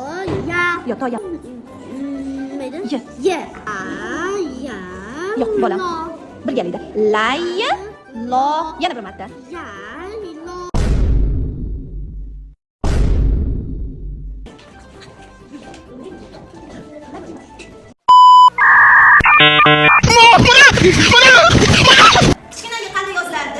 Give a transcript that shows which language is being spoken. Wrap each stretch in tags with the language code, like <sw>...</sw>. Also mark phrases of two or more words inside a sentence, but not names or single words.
<uz>Ya. Yo'q, to ya. Nima edi? Ya. Ya. Ya. Yo'q, bolam. Lo. Birgalikda. Lay, lo. Yana bir marta. Ya. Lo. Kichkinaga qanday yozilardi?</uz>